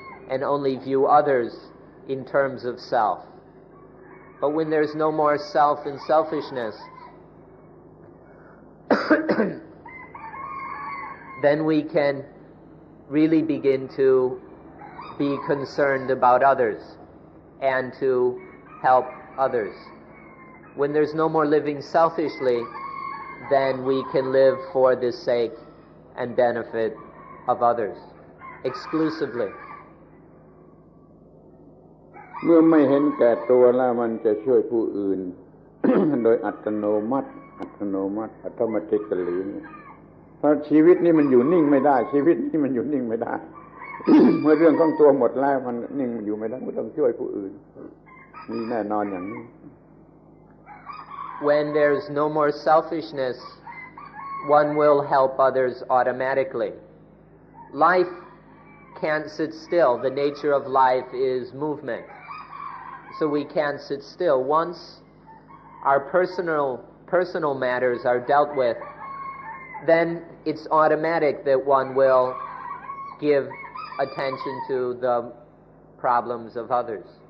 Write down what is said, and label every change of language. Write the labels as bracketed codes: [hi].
[en] and only view others in terms of self. But when there's no more self and selfishness, then we can really begin to be concerned about others and to help others. When there's no more living selfishly, then we can live for the sake and benefit of others exclusively. [th] เมื่อไม่เห็นแก่ตัวแล้วมันจะช่วยผู้อื่น โดยอัตโนมัติ automatically เพราะชีวิตนี้มันอยู่นิ่งไม่ได้ ชีวิตนี้มันอยู่นิ่งไม่ได้ เมื่อเรื่องของตัวหมดแล้วมันนิ่งมันอยู่ไม่ได้ก็ต้องช่วยผู้อื่นนี่แน่นอนอย่างนี้ [en] When there's no more selfishness, one will help others automatically. Life can't sit still. The nature of life is movement. So we can't sit still. Once our personal matters are dealt with, then it's automatic that one will give attention to the problems of others.